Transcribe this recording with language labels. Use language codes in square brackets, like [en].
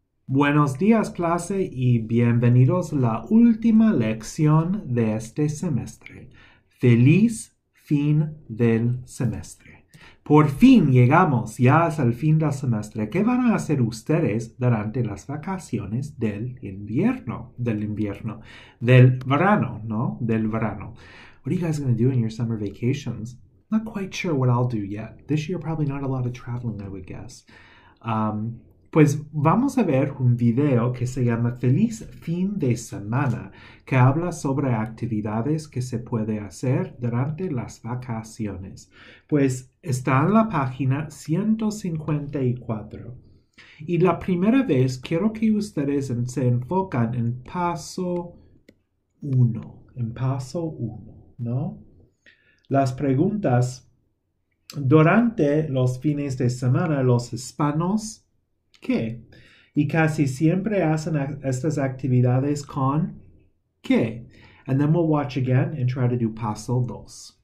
[es] Buenos días, clase, y bienvenidos a la última lección de este semestre. Feliz fin del semestre. Por fin llegamos ya al fin del semestre. ¿Qué van a hacer ustedes durante las vacaciones del invierno? Del verano, ¿no? Del verano. [en] What are you guys going to do in your summer vacations? Not quite sure what I'll do yet. This year, probably not a lot of traveling, I would guess. [es] Pues vamos a ver un video que se llama Feliz fin de semana, que habla sobre actividades que se puede hacer durante las vacaciones. Pues está en la página 154. Y la primera vez quiero que ustedes se enfocan en paso 1. En paso 1, ¿no? Las preguntas. Durante los fines de semana, los hispanos, ¿qué? Y casi siempre hacen estas actividades con ¿qué? [en] And then we'll watch again and try to do [es] paso 2.